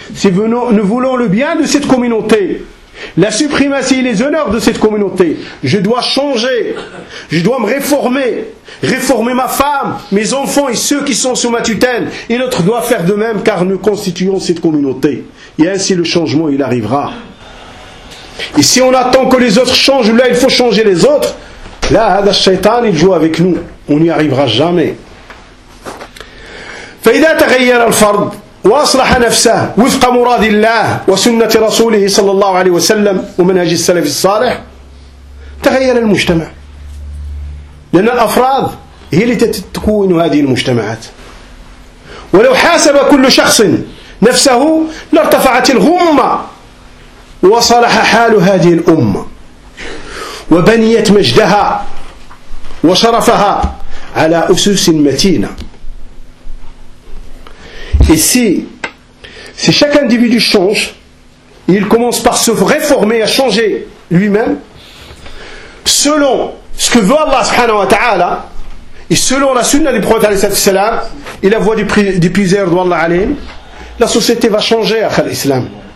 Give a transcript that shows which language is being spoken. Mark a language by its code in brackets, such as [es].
[fr] Si nous voulons le bien de cette communauté, la suprématie et les honneurs de cette communauté, je dois changer, je dois me réformer, réformer ma femme, mes enfants et ceux qui sont sous ma tutelle. Et l'autre doit faire de même car nous constituons cette communauté. Et ainsi le changement il arrivera. Et si on attend que les autres changent, là il faut changer les autres. Là, le shaitan il joue avec nous. On n'y arrivera jamais. [ar] فإذا تغير الفرد وأصلح نفسه وفق مراد الله وسنة رسوله صلى الله عليه وسلم ومنهج السلف الصالح تغير المجتمع لأن الأفراد هي التي تكون هذه المجتمعات. ولو حاسب كل شخص نفسه لارتفعت الغمة وصلح حال هذه الأمة وبنيت مجدها وشرفها على أسس متينة. [fr] Ici, si chaque individu change, il commence par se réformer, à changer lui-même, selon ce que veut Allah subhanahu wa ta'ala, et selon la sunna du prophète alayhi salatu salam, et la voie du puiseur d'Allah alayhi, la société va changer à l'islam.